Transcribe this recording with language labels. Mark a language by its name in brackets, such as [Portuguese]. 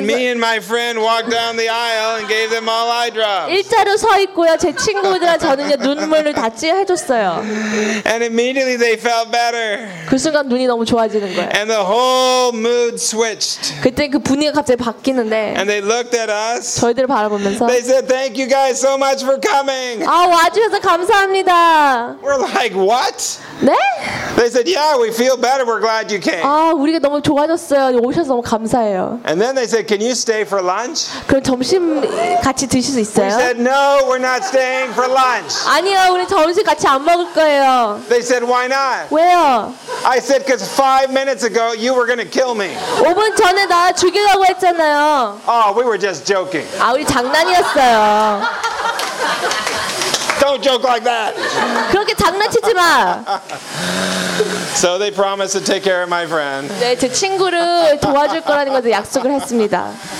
[Korean] 일자로 서 있고요. 제 친구들과 저는요 눈물을 다 찌해줬어요. [English] And immediately they felt better. [Korean] 그 순간 눈이 너무 좋아지는 거예요. [English] And the whole mood switched. [Korean] 그때 그 분위기가 갑자기 바뀌는데. [English] And they looked at us. [Korean] 저희들을 바라보면서. [English] They said, "Thank you guys so much for coming." [Korean] 아 와주셔서 감사합니다. [English] We're like, "What?" [Korean] 네? [English] They said, "Yeah." We feel better. We're glad you came. [Korean] 아, 우리가 너무 좋아졌어요. 오셔서 너무 감사해요. [English] And then they said, "Can you stay for lunch?" [Korean] 그럼 점심 같이 드실 수 있어요? [English] We said, "No, we're not staying for lunch." [Korean] 아니요, 우리 점심 같이 안 먹을 거예요. [English] They said, "Why not?" [Korean] 왜요? [English] I said, "Because 5 minutes ago, you were going to kill me." [Korean] 5분 전에 나 죽이려고 했잖아요. [English] Oh, we were just joking. [Korean] 아, 우리 장난이었어요. [English] Don't joke like that. [Korean] 그렇게 장난치지 마. [English] So they promised to take care of my friend. [Korean] 네, 제 친구를 도와줄 거라는 것을 약속을 했습니다.